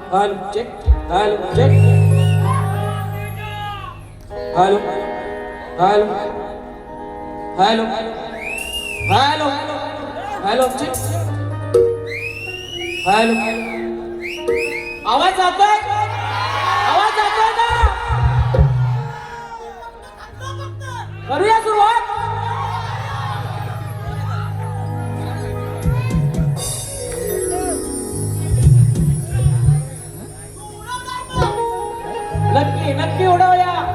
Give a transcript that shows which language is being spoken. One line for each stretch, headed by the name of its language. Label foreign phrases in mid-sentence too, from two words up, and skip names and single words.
English: Hello, check. Hello, check. Hello. Hello. Hello. Hello. Hello, check. Hello.
Marathi: आवाज जातोय? आवाज जातोय का? करूया सुरुवात. नक्की नक्की उडवूया.